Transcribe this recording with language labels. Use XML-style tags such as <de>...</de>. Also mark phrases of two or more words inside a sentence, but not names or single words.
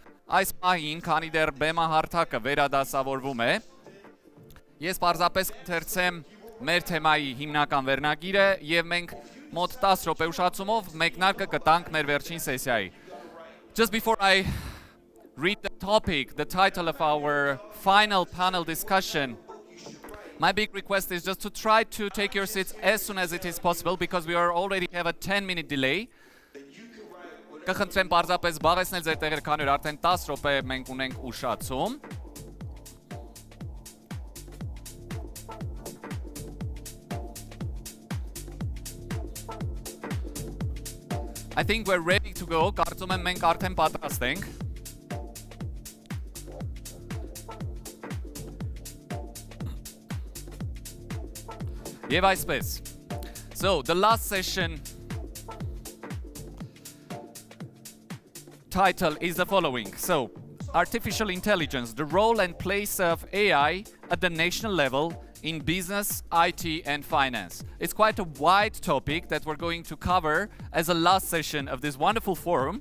<hy>այս պահին, քանի դեռ բեմահարթակը վերադասավորվում է, ես պարզապես կընթերցեմ մեր թեմայի հիմնական վերնագիրը եւ մենք մոտ 10 րոպե ուշացումով մեկնարկը կտանք մեր վերջին սեսիայի.</hy> <en>Just before I read the topic, the title of our final panel discussion, my big request is just to try to take your seats as soon as it is possible because we already have a 10-minute delay.</en> <hy>Կխնդրեմ պարզապես զբաղեցնել ձեր տեղերը, քանի որ արդեն 10 րոպե մենք ունենք ուշացում.</hy> <en>I think we're ready to go.</en> <hy>Կարծում եմ մենք արդեն պատրաստ ենք. Եվ այսպես.</hy> <en>So, the last session title is the following. So, artificial intelligence, the role and place of AI at the national level in business, IT, and finance. It's quite a wide topic that we're going to cover as a last session of this wonderful forum.</en>